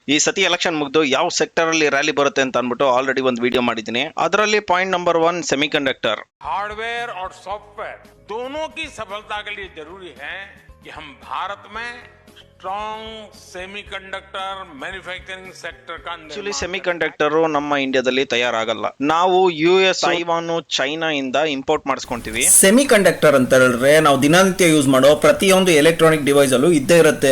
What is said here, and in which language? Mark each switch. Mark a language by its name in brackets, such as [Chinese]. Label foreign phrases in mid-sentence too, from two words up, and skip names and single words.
[Kannada] ಈ ಸತಿ ಎಲೆಕ್ಷನ್ ಮುಗ್ದು ಯಾವ ಸೆಕ್ಟರ್ ಅಲ್ಲಿ ರ್ಯಾಲಿ ಬರುತ್ತೆ ಅಂತ ಅಂದ್ಬಿಟ್ಟು ಆಲ್ರೆಡಿ ಒಂದು ವಿಡಿಯೋ ಮಾಡಿದ್ದೀನಿ. ಅದರಲ್ಲಿ ಪಾಯಿಂಟ್ ನಂಬರ್ 1 सेमीकंडक्टर. [Hindi] हार्डवेयर और सॉफ्टवेयर दोनों की सफलता के लिए जरूरी है कि हम भारत में [English] strong semiconductor manufacturing sector [Kannada] ಆಕ್ಚುಲಿ ಸೆಮಿಕಂಡಕ್ಟರ್ ನಮ್ಮ ಇಂಡಿಯಾದಲ್ಲಿ ತಯಾರಾಗಲ್ಲ. ನಾವು US, ತೈವಾನ್, ಚೈನಾ ಇಂದ ಇಂಪೋರ್ಟ್ ಮಾಡಿಸ್ಕೊಂತೀವಿ. ಸೆಮಿಕಂಡಕ್ಟರ್ ಅಂತ ಹೇಳಿದ್ರೆ ನಾವು ದಿನನಿತ್ಯ ಯೂಸ್ ಮಾಡೋ ಪ್ರತಿಯೊಂದು [English] electronic device [Kannada] ಅಲ್ಲೂ ಇದ್ದೇ ಇರುತ್ತೆ.